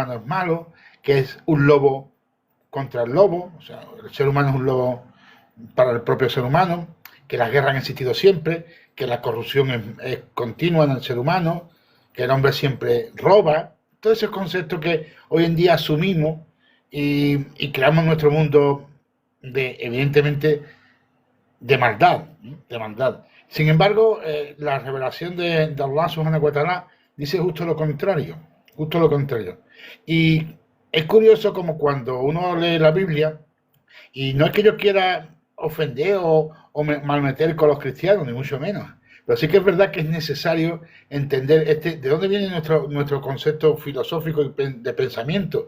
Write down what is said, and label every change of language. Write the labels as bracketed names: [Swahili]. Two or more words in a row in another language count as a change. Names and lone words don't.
[Spanish] humano es malo, que es un lobo contra el lobo, o sea, el ser humano es un lobo para el propio ser humano, que las guerras han existido siempre, que la corrupción es continua en el ser humano, que el hombre siempre roba, todos esos conceptos que hoy en día asumimos y creamos nuestro mundo evidentemente, de maldad, de maldad. Sin embargo, la revelación de Allah [Arabic] سبحانه وتعالى [Spanish] dice justo lo contrario, justo lo contrario. Y es curioso como cuando uno lee la Biblia, y no es que yo quiera ofender o malmeter con los cristianos, ni mucho menos. Pero sí que es verdad que es necesario entender de dónde viene nuestro concepto filosófico y de pensamiento.